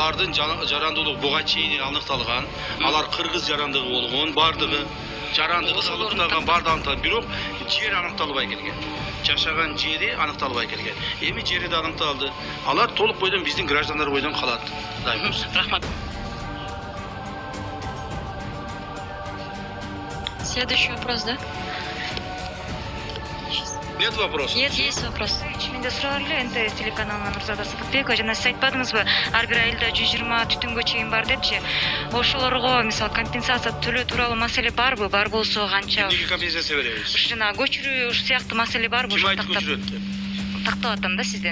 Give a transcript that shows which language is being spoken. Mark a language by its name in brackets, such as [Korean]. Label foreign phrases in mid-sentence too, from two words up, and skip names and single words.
[Kyrgyz] Алардын жарандуулугу буга чейин аныкталган. Алар кыргыз жарандыгы болгон, бардыгы жарандыгы аныкталган, бардыгы аныкталган. Бирок жер аныкталбай келген. Жашаган жери аныкталбай келген. Эми жери да аныкталды. Алар толук бойдон биздин граждандар бойдон калат. Рахмат. [Russian] Следующий вопрос, да? Нет вопросов? Нет, есть вопрос. [Kyrgyz] Менде суроо эле, НТС телеканалынан Нурзада Сыдыкбекова жана сиз айтпадыңызбы, ар бир айылда 120 түтүнгө чейин бар депчи. Ошолорго мисалы компенсация төлөө тууралуу маселе барбы? Бар болсо канча? Эмнеге компенсация беребиз? Жана көчүрүү сыяктуу маселе барбы? Ким айтып көчүрөт деп? Тактап атам да сизден.